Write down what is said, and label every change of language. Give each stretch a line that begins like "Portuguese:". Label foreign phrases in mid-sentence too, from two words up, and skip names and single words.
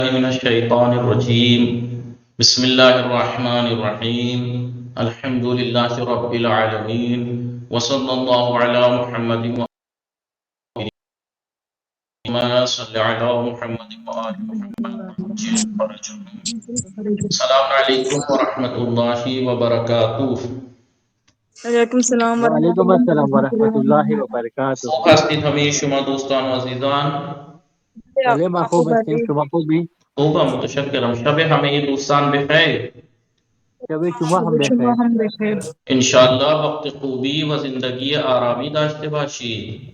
Arabic: من الشیطان الرجیم بسم اللہ الرحمن الرحیم الحمد للہ رب العالمین وصلی اللہ علی محمد وما صلی علی محمد وآل محمد. السلام علیکم ورحمۃ اللہ وبرکاتہ. وعلیکم السلام وعلیکم السلام ورحمۃ اللہ وبرکاتہ.
Persian: خوب هستید همه شما دوستان و عزیزان؟ بله ما خوب هستیم، شما خوبی؟ خوبم متشکرم. شب همه دوستان بخیر. شب شما هم بخیر. انشاءاللہ وقت خوبی و زندگی آرامی داشته باشید.